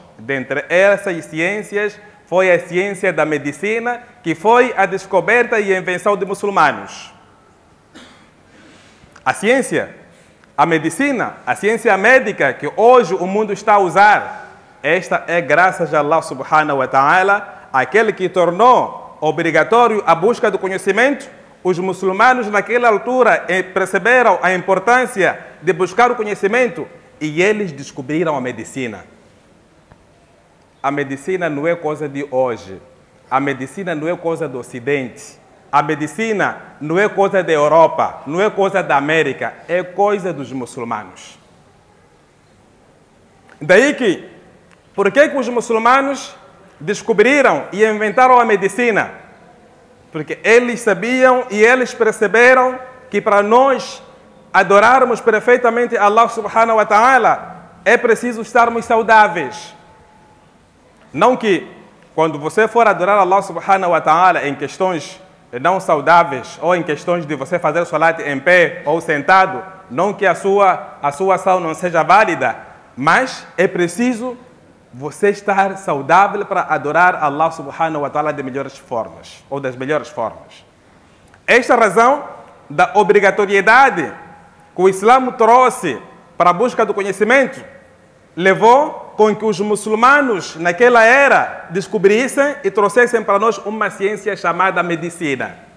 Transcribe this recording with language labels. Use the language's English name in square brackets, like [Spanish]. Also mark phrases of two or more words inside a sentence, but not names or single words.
[Portuguese] Dentre essas ciências, foi a ciência da medicina, que foi a descoberta e a invenção de muçulmanos. A medicina, a ciência médica que hoje o mundo está a usar, esta é graças a [Arabic] الله سبحانه وتعالى, [Portuguese] aquele que tornou obrigatório a busca do conhecimento. Os muçulmanos naquela altura perceberam a importância de buscar o conhecimento e eles descobriram a medicina. A medicina não é coisa de hoje. A medicina não é coisa do Ocidente. A medicina não é coisa da Europa, não é coisa da América, é coisa dos muçulmanos. Daí que, por que os muçulmanos descobriram e inventaram a medicina? Porque eles sabiam e eles perceberam que para nós adorarmos perfeitamente [Arabic] الله سبحانه وتعالى, [Portuguese] é preciso estarmos saudáveis. Não que quando você for adorar [Arabic] الله سبحانه وتعالى [Portuguese] em questões não saudáveis, ou em questões de você fazer salat em pé ou sentado, não que a sua ação não seja válida, mas é preciso você estar saudável para adorar [Arabic] الله سبحانه وتعالى [Portuguese] de melhores formas, ou das melhores formas. Esta razão da obrigatoriedade que o Islã trouxe para a busca do conhecimento levou com que os muçulmanos naquela era descobrissem e trouxessem para nós uma ciência chamada medicina.